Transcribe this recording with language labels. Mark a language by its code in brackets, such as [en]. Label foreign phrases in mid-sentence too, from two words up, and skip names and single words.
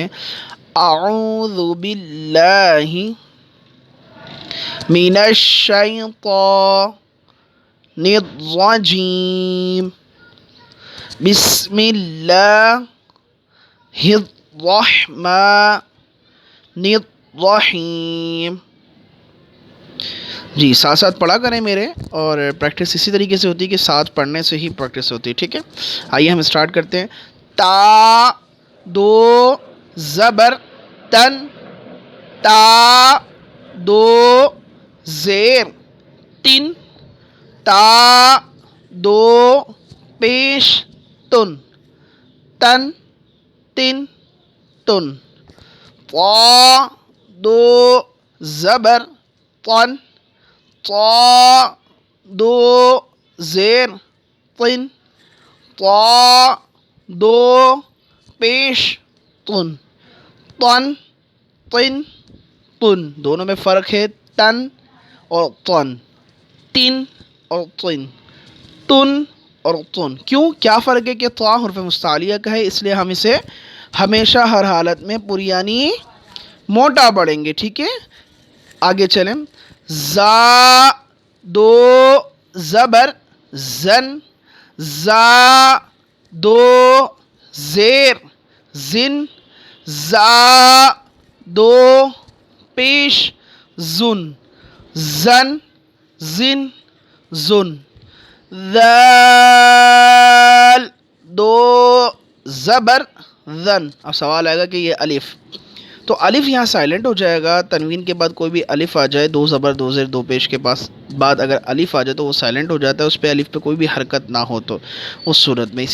[ar] اعوذ باللہ من الشیطان الرجیم، بسم اللہ الرحمن الرحیم۔ [ur] جی ساتھ ساتھ پڑھا کریں میرے، اور پریکٹس اسی طریقے سے ہوتی ہے کہ ساتھ پڑھنے سے ہی پریکٹس ہوتی ہے، ٹھیک ہے۔ آئیے ہم اسٹارٹ کرتے ہیں۔ تا دو زبر تن، تا دو زیر تن، تا دو پیش تن، تن تن تن۔ طا دو زبر طن، طا دو زیر طن، طا دو پیش تن، تن تن تن۔ دونوں میں فرق ہے، تن اور تن، تن اور تن، تن اور تن۔ کیوں؟ کیا فرق ہے کہ طا حرف مستعلیہ کا ہے، اس لیے ہم اسے ہمیشہ ہر حالت میں پریانی موٹا پڑھیں گے، ٹھیک ہے۔ آگے چلیں۔ زا دو زبر زن، زا دو زیر زن، زا دو پیش زن، زن زن زن۔ ذال دو زبر ذن۔ اب سوال آئے گا کہ یہ الف، تو الف یہاں سائلنٹ ہو جائے گا، تنوین کے بعد کوئی بھی الف آ جائے، دو زبر دو زیر دو پیش کے پاس بعد اگر الف آ جائے تو وہ سائلنٹ ہو جاتا ہے، اس پہ الف پہ کوئی بھی حرکت نہ ہو تو اس صورت میں.